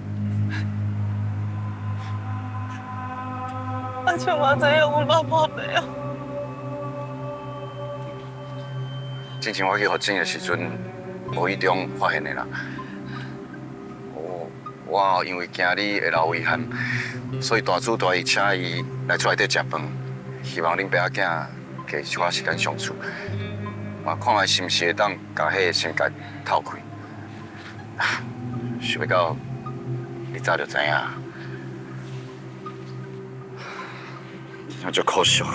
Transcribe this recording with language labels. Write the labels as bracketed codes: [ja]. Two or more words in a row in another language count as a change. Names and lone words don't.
[nan] 阿像我这样，阮爸破病啊。之前我去复诊的时阵，无意中发现的啦。我因为惊你会留遗憾，所以大主大意请伊来厝内底食饭，希望恁爸仔囝加一寡时间相处，嘛看下是毋是会当甲迄个心结透开。想不到你早就知影，真足可惜。